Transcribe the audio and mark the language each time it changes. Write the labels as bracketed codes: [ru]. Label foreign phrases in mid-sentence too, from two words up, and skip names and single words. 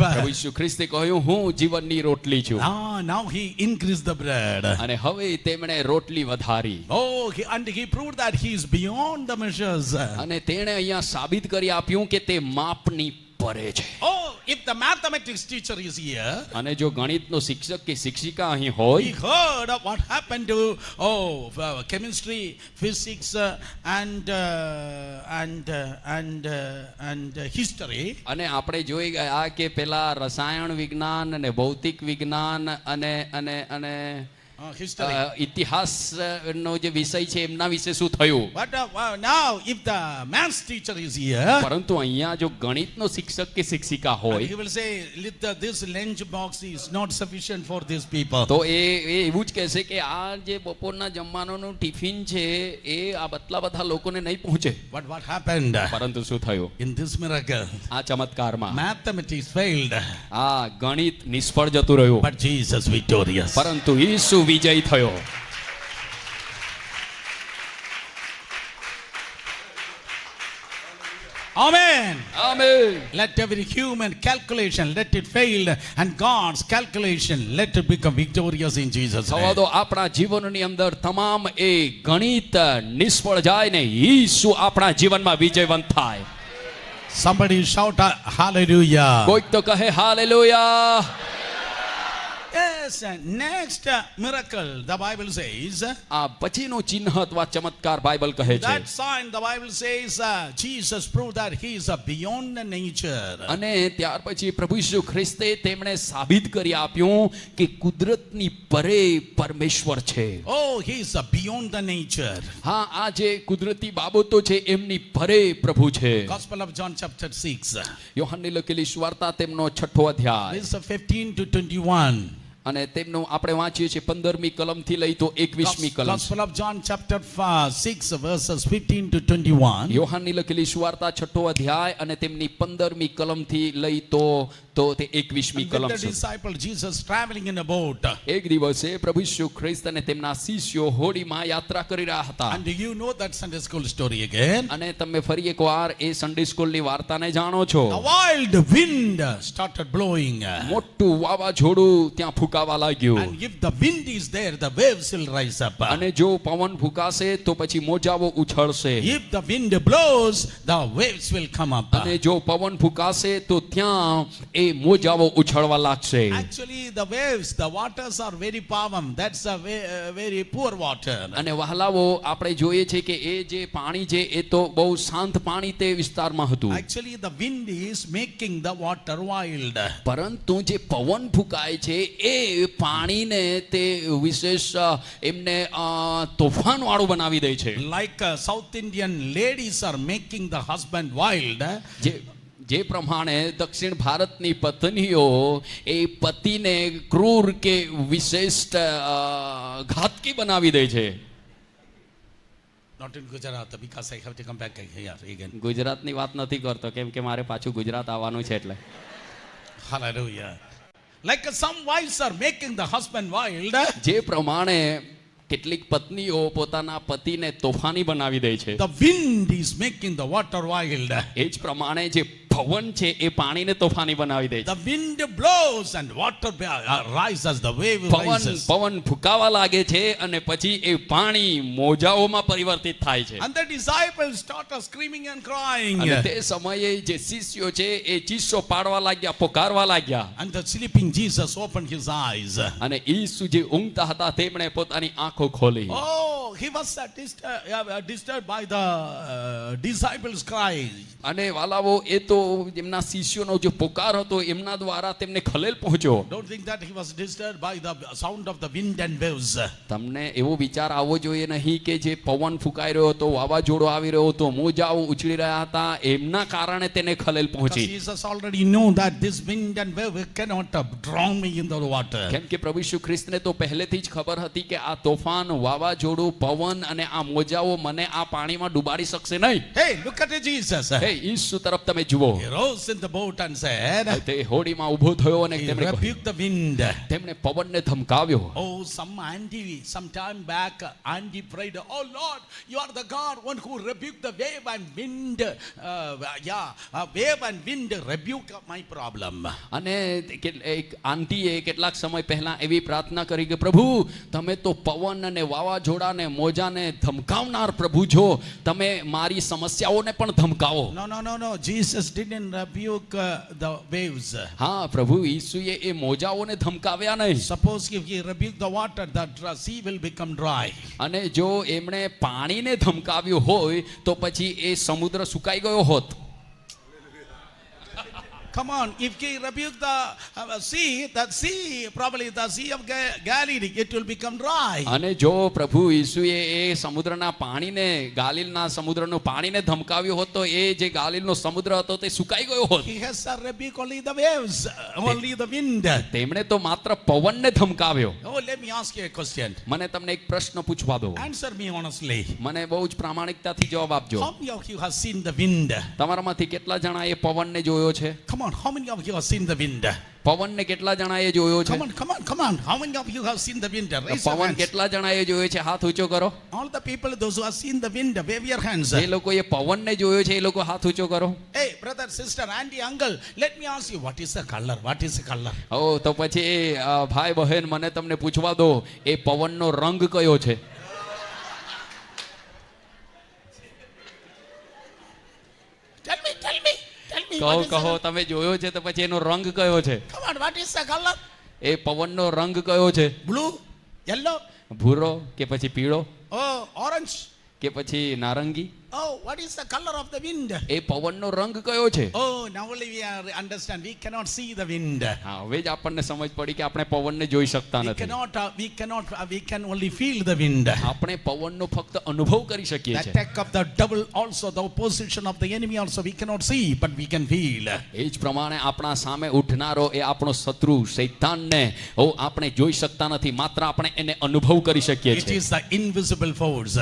[gu] પ્રભુ ઈસુ ખ્રિસ્તે કહ્યું હું જીવનની રોટલી છું. [en] Now he increased the bread. [gu] અને હવે તેમણે રોટલી વધારી. [en] Oh, and he proved that he is beyond the measures. [gu] અને તેણે અહીંયા સાબિત કરી આપ્યું કે તે માપની પરે છે. [en] Oh, if the mathematics teacher is here, [gu] અને જો ગણિતનો શિક્ષક કે શિક્ષિકા અહીં [en] he [gu] હોય [en] heard of what happened to chemistry, physics, and history. [gu] અને આપણે જોઈ ગયા કે પેલા રસાયણ વિજ્ઞાન અને ભૌતિક વિજ્ઞાન અને અને અને [en] History. [gu] ઇતિહાસનો જે વિષય છે એમના વિશે શું થયું. [en] But now, if the maths teacher is here, [gu] પરંતુ અહીંયા જો ગણિતનો શિક્ષક કે શિક્ષિકા [en] he [gu] હોય [en] will say, this lunch box is not sufficient for these people. [gu] તો એ એવું જ કહેશે કે આ જે બપોરના જમવાનોનું ટિફિન છે એ આ બટલા બધા લોકોને નહીં પહોંચે. [en] But what happened? [gu] પરંતુ શું થયું [en] In this miracle, [gu] આ ચમત્કારમાં? [en] mathematics failed, [gu] આ ગણિત નિષ્ફળ જતું રહ્યું [en] but Jesus victorious. [gu] પરંતુ ઈસુ વિજય થયો. [en] Amen. [gu] આમેન. [en] Let every human calculation, let it fail, and God's calculation, let it become victorious in Jesus' [gu] થવા [en] name. [gu] દો આપણા જીવનની અંદર તમામ એ ગણિત નિષ્ફળ જાય ને ઈસુ આપણા જીવનમાં વિજયવંત થાય. [en] Somebody shout hallelujah. [gu] કોઈક તો કહે હાલેલુયા. [en] Yes, next miracle, the Bible says, [gu] આ પછીનું ચિહ્ન અથવા ચમત્કાર બાઇબલ કહે છે. [en] that sign, the Bible says, Jesus proved that he is beyond nature. [gu] અને ત્યાર પછી પ્રભુ ઈસુ ખ્રિસ્તે તેમણે સાબિત કરી આપ્યું કે કુદરતની પરે પરમેશ્વર છે. [en] Oh, he is beyond the nature. [gu] હા, આ જે કુદરતી બાબતો છે એમની પરે પ્રભુ છે. [en] Gospel of John chapter 6, [gu] યોહાનની લખેલી સુવાર્તા તેમનો 6થો અધ્યાય [en] verse 15 to 21. [gu] અને તેમનું આપણે વાંચીએ છીએ 15મી કલમથી લઈ તો 21મી કલમ. [en] Gospel of John chapter 6 verses 15 to 21. [gu] યોહાનની લખેલી સુવાર્તા 6ઠો અધ્યાય અને તેમની 15મી કલમથી લઈ તો તે 21મી [en] And [gu] કલમ [en] with the [gu] છે. [en] disciple Jesus traveling in a boat. [gu] એક દિવસે પ્રભુ ઈસુ ખ્રિસ્ત અને તેમના શિષ્યો હોડીમાં યાત્રા કરી રહ્યા હતા. [en] And you know that Sunday school story again. [gu] અને તમે ફરી એકવાર એ [en] Sunday schoolની [gu] વાર્તાને જાણો છો. [en] A wild wind started blowing. [gu] મોટું વાવાઝોડું ત્યાં ફૂંકાવા લાગ્યું. [en] And if the wind is there, the waves will rise up. [gu] અને જો પવન ફૂંકાશે તો પછી મોજાઓ ઉછળશે. [en] If the wind blows, the waves will come up. [gu] અને જો પવન ફૂંકાશે તો ત્યાં એ મોજાઓ ઉછળવા લાગશે. [en] Actually, the waves, the waters are very powerful. That's a very poor water. [gu] અને વહાલાઓ આપણે જોઈએ છે કે એ જે પાણી છે એ તો બહુ શાંત પાણી તે વિસ્તારમાં હતું. [en] Actually, the wind is making the water wild. [gu] પરંતુ જે પવન ફૂંકાય છે એ પાણીને તે વિશેષ એમને તોફાન વાળું બનાવી દે છે. [en] Like South Indian ladies are making the husband wild. [gu] જે પ્રમાણે દક્ષિણ ભારતની પત્નીઓ એ પતિને ક્રૂર કે વિશિષ્ટ ઘાતકી બનાવી દે છે. [en] Not in Gujarat, because I have to come back here again. [gu] ગુજરાતની વાત નથી કરતો કેમ કે મારે પાછું ગુજરાત આવવાનું છે એટલે. [en] Hallelujah. Like some wives are making the husband wild. [gu] જે પ્રમાણે કેટલીક પત્નીઓ પોતાના પતિને તોફાની બનાવી દે છે. [en] The wind is making the water wild. [gu] એ જ પ્રમાણે જે પવન છે એ પાણીને તોફાની બનાવી દે છે. [en] The wind blows and water rises, the wave rises. [gu] પવન ફૂંકાવા લાગે છે અને પછી એ પાણી મોજાઓમાં પરિવર્તિત થાય છે. [en] And the disciples started screaming and crying. [gu] અને તે સમયે જે શિષ્યો છે એ ચીસો પાડવા લાગ્યા, પોકારવા લાગ્યા. [en] And the sleeping Jesus opened his eyes. [gu] અને ઈસુ જે ઊંઘતા હતા તેમણે પોતાની આંખો ખોલી. [en] Oh, he was disturbed by the disciples' cry. [gu] અને વાલાઓ એ તો એમના શિષ્યોનો જે પોકાર હતો એમના દ્વારા તેમને ખલેલ પહોંચ્યો. [en] Don't think that he was disturbed by the sound of the wind and waves. [gu] તમને એવો વિચાર આવવો જોઈએ નહીં કે જે પવન ફૂંકાઈ રહ્યો હતો, વાવાઝોડો આવી રહ્યો હતો, મોજાઓ ઉછળી રહ્યા હતા એમના કારણે તેને ખલેલ [en] Because [gu] પહોંચી. [en] Jesus already knew that this wind and wave cannot drown me in the water. [gu] કેમ કે પ્રભુ ઈસુ ખ્રિસ્તને તો પહેલેથી જ ખબર હતી કે આ તોફાન, વાવાઝોડું, પવન અને આ મોજાઓ મને આ પાણીમાં ડૂબાડી શકશે નહીં. [en] Hey, look at Jesus. [gu] હે ઈસુ તરફ તમે જુઓ. [en] He rose in the boat and said, [gu] તે હોડીમાં ઊભો થયો અને [en] he [gu] તેમણે [en] rebuked the wind. [gu] તેમણે પવનને ધમકાવ્યો. [en] Oh, some time back, Andy prayed, oh Lord, you are the God, one who rebuked the wave and wind. Wave and wind rebuke my problem. [gu] અને એક આંટીએ કેટલાક સમય પહેલા એવી પ્રાર્થના કરી કે પ્રભુ તમે તો પવન અને વાવાઝોડાને મોજાને ધમકાવનાર પ્રભુ છો, તમે મારી સમસ્યાઓને પણ ધમકાવો. [en] No. Jesus didn't rebuke the waves. [gu] હા, પ્રભુ ઈસુએ એ મોજાઓને ધમકાવ્યા નહીં. [en] Suppose if he rebuked the water, the sea will become dry. [gu] અને જો એમણે પાણીને ધમકાવ્યું હોય તો પછી એ સમુદ્ર સુકાઈ ગયો હોત. [en] Come on, if he rebuked the sea, probably the sea of Galilee, it will become dry. [gu] અને જો પ્રભુ ઈસુએ એ સમુદ્રના પાણીને, ગાલિલના સમુદ્રનું પાણીને ધમકાવ્યું હોત તો એ જે ગાલિલનો સમુદ્ર હતો તે સુકાઈ ગયો હોત. [en] He has rebuked only the waves, only the wind. [gu] તેમણે તો માત્ર પવનને ધમકાવ્યો. [en] Oh, let me ask you a question. [gu] મને તમને એક પ્રશ્ન પૂછવા દો. [en] Answer me honestly. [gu] મને બહુ જ પ્રામાણિકતાથી જવાબ આપજો. [en] How many of you have seen the wind? [gu] તમારામાંથી કેટલા જણાએ પવનને જોયો છે? [en] Come on, how many of you have seen the wind? [gu] પવનને કેટલા જણાએ જોયો છે? [en] Come on. How many of you have seen the wind? Raise your [gu] પવન [en] hands. [gu] કેટલા જણાએ જોયો છે? હાથ ઊંચો કરો. [en] All the people, those who have seen the wind, wave your hands. [gu] જે લોકોએ પવનને જોયો છે એ લોકો હાથ ઊંચો કરો. [en] Hey, brother, sister, auntie, uncle, let me ask you, what is the color? What is the color? [gu] ઓ તો પછી ભાઈ બહેન મને તમને પૂછવા દો, એ પવનનો રંગ કયો છે? [en] Tell me. [gu] કહો તમે જોયો છે તો પછી એનો રંગ કયો છે? [en] Come on, what is the color? [gu] એ પવનનો રંગ કયો છે? [en] Blue, yellow, [gu] ભૂરો કે પછી પીળો [en] oh, orange, [gu] કે પછી નારંગી? [en] Oh, what is the color of the wind? [gu] એ પવનનો રંગ કયો છે? [en] Oh, now only we understand. We cannot see the wind. [gu] હા, હવે જ આપણને સમજ પડી કે આપણે પવનને જોઈ શકતા [en] We [gu] નથી. [en] we can only feel the wind. [gu] આપણે પવનનો ફક્ત અનુભવ કરી [en] The [gu] શકીએ છીએ. [en] attack of the devil also, the opposition of the enemy also, we cannot see, but we can feel. [gu] એ જ પ્રમાણે આપણા સામે ઉઠનારો એ આપણો શત્રુ શૈતાનને આપણે જોઈ શકતા નથી, માત્ર આપણે એને અનુભવ કરી શકીએ [en] It [gu] છીએ. [en] is the invisible force.